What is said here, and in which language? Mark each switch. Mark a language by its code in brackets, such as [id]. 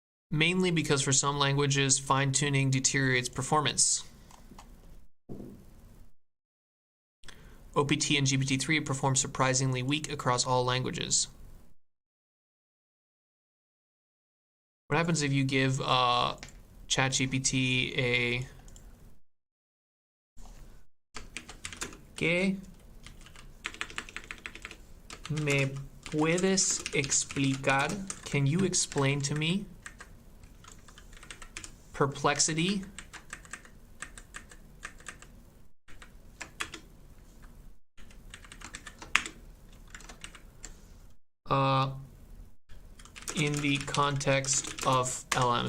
[en] Mainly because for some languages, fine-tuning deteriorates performance. OPT and GPT-3 perform surprisingly weak across all languages. What happens if you give [es] ChatGPT a ¿Qué me puedes explicar? [en] Can you explain to me perplexity in the context of LM?